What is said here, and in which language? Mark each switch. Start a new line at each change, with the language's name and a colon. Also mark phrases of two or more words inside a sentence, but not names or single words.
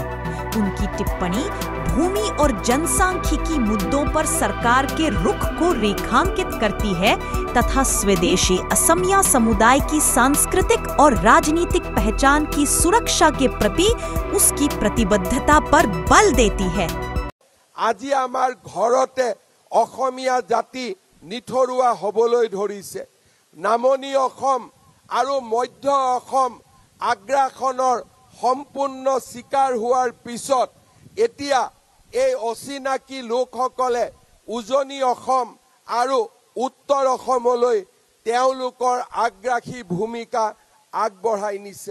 Hindi: उनकी टिप्पणी भूमि और जनसांख्यिकी मुद्दों पर सरकार के रुख को रेखांकित करती है तथा स्वदेशी असमिया समुदाय की सांस्कृतिक और राजनीतिक पहचान की सुरक्षा के प्रति उसकी प्रतिबद्धता पर बल देती है।
Assamese: আজি আমাৰ ঘৰতে অসমীয়া জাতি নিথৰুৱা হ'বলৈ ধৰিছে। নামনি অসম আৰু মধ্য অসম আগ্ৰাসনৰ সম্পূৰ্ণ শিকাৰ হোৱাৰ পিছত এতিয়া এই অচিনাকি লোকসকলে উজনি অসম আৰু উত্তৰ অসমলৈ তেওঁলোকৰ আগ্ৰাসী ভূমিকা আগবঢ়াই নিছে।